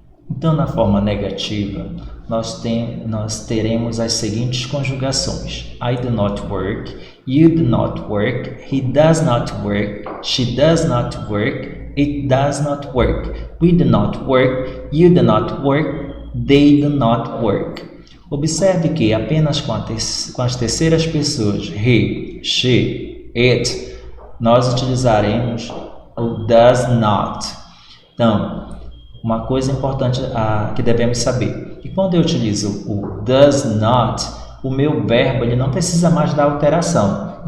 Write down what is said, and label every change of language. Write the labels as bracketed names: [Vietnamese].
[Portuguese] Então, na forma negativa, nós teremos as seguintes conjugações. [English] I do not work, you do not work, he does not work, she does not work, it does not work, we do not work, you do not work, they do not work. [Portuguese] Observe que apenas com as terceiras pessoas, he, she, it, nós utilizaremos o does not. Então, uma coisa importante que devemos saber, que quando eu utilizo o does not, o meu verbo ele não precisa mais da alteração.